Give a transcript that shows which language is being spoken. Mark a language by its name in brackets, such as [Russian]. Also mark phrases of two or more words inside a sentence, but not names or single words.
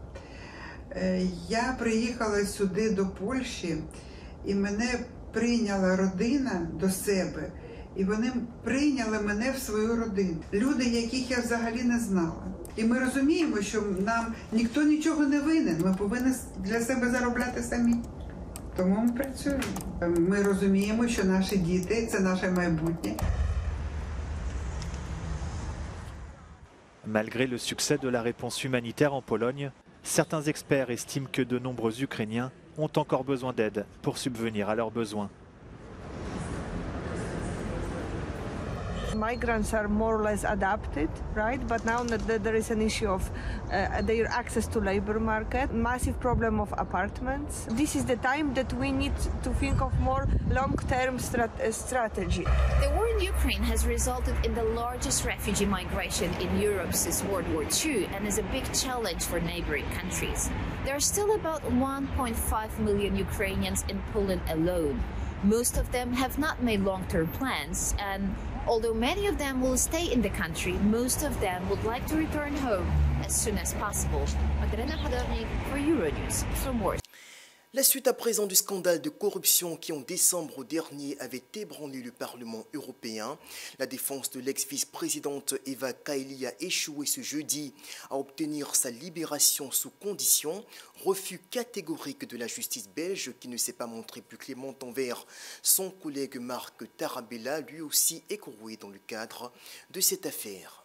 [Ukrainian] Я приїхала сюди до Польщі, і мене прийняла родина до себе, і вони прийняли мене в свою родину. Люди, яких я взагалі не знала. І ми розуміємо, що нам ніхто нічого не винен, ми повинні для себе заробляти самі. Тому ми працюємо. Ми розуміємо, що наші діти – це наше майбутнє. [French] Malgré le succès de la réponse humanitaire en Pologne, certains experts estiment que de nombreux Ukrainiens ont encore besoin d'aide pour subvenir à leurs besoins. [English] Migrants are more or less adapted, right? But now there is an issue of their access to labor market, massive problem of apartments. This is the time that we need to think of more long-term strategy. The war in Ukraine has resulted in the largest refugee migration in Europe since World War II and is a big challenge for neighboring countries. There are still about 1.5 million Ukrainians in Poland alone. Most of them have not made long-term plans, and although many of them will stay in the country, most of them would like to return home as soon as possible. Magdalena Hadornik for Euronews from Warsaw. [French] La suite à présent du scandale de corruption qui en décembre dernier avait ébranlé le Parlement européen. La défense de l'ex-vice-présidente Eva Kaili a échoué ce jeudi à obtenir sa libération sous condition. Refus catégorique de la justice belge qui ne s'est pas montrée plus clémente envers son collègue Marc Tarabella, lui aussi écroué dans le cadre de cette affaire.